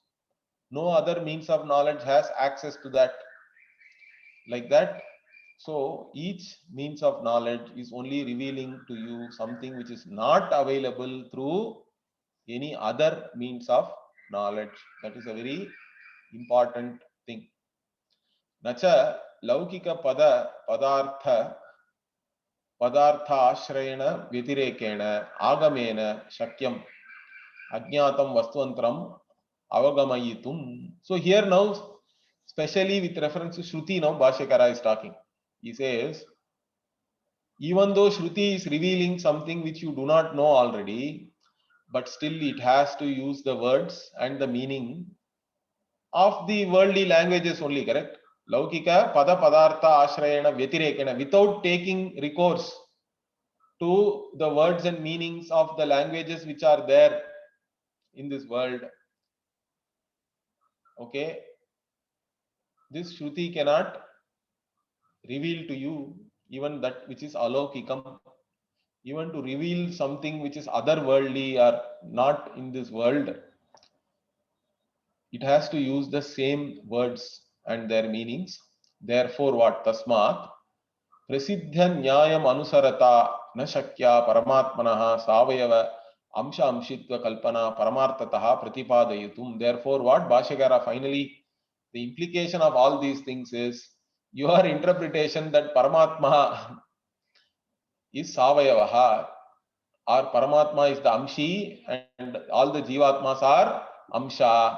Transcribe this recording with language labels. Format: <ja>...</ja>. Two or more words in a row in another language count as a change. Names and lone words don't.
<en>No other means of knowledge has access to that. Like that. So each means of knowledge is only revealing to you something which is not available through any other means of knowledge. That is a very important thing.</en> <sa>न च लौकिक पदार्थ आश्रयेण व्यतिरेकेण आगमेन शक्यम् अज्ञातम् वस्त्वन्तरम् अवगमयितुम्.</sa> <en>So here now, especially with reference to Shruti, now Bhashyakara is talking. He says, even though Shruti is revealing something which you do not know already, but still it has to use the words and the meaning of the worldly languages only, correct?</en> <sa>लौकिक पद पदार्थ आश्रयेण व्यतिरेकेण,</sa> <en>without taking recourse to the words and meanings of the languages which are there in this world. Okay, this Shruti cannot reveal to you even that which is alaukikam. even to reveal something which is otherworldly or not in this world, it has to use the same words and their meanings. Therefore, what</en> <sa>तस्मात् प्रसिद्ध्या न्यायम् अनुसरता न शक्या परमात्मनः सावयव अंश अंशित्व कल्पना परमार्थतः प्रतिपादयितुम्.</sa> <en>Therefore, what Bhashyakara finally, the implication of all these things is your interpretation that Paramatma is Savayavaha, or Paramatma is the Amshi and all the Jivatmas are Amsha.</en>